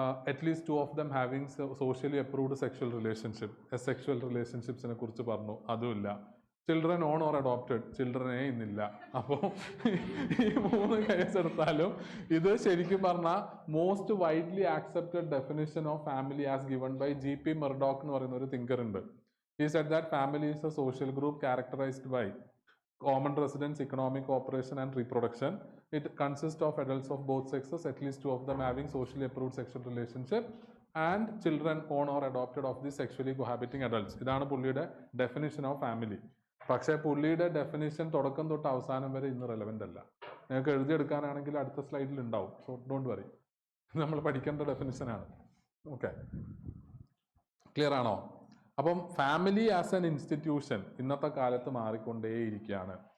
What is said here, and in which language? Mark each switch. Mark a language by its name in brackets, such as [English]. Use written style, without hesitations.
[Malayalam] At least 2 of them having socially approved sexual relationship, sexual റിലേഷൻഷിപ്സിനെ കുറിച്ച് പറഞ്ഞു, അതുമില്ല. ചിൽഡ്രൻ ഓൺ ഓർ അഡോപ്റ്റഡ്, ചിൽഡ്രനേ ഇന്നില്ല. അപ്പോൾ ഈ 3 കേസ് എടുത്താലും ഇത് ശരിക്കും പറഞ്ഞാൽ most widely accepted definition of family as given by G.P. Murdoch എന്ന് പറയുന്ന ഒരു തിങ്കർ ഉണ്ട്. [English] He said that family is a social group characterized by common residence, economic cooperation and reproduction. It consists of adults of both sexes, at least 2 of them having socially approved sexual relationship, and children own or adopted of the sexually cohabiting adults. [Malayalam] ഇതാണ് പുള്ളിയുടെ definition of family. പക്ഷേ പുള്ളിയുടെ definition തുടക്കം തൊട്ട് അവസാനം വരെ ഇന്ന് relevant അല്ല. നിങ്ങൾക്ക് എഴുതിയെടുക്കാനാണെങ്കിൽ അടുത്ത സ്ലൈഡിൽ ഉണ്ടാവും, സോ ഡോണ്ട് വറി, നമ്മൾ പഠിക്കേണ്ട ഡെഫിനിഷനാണ്. ഓക്കെ, ക്ലിയർ ആണോ? അപ്പം ഫാമിലി ആസ് എൻ ഇൻസ്റ്റിറ്റ്യൂഷൻ ഇന്നത്തെ കാലത്ത് മാറിക്കൊണ്ടേയിരിക്കുകയാണ്.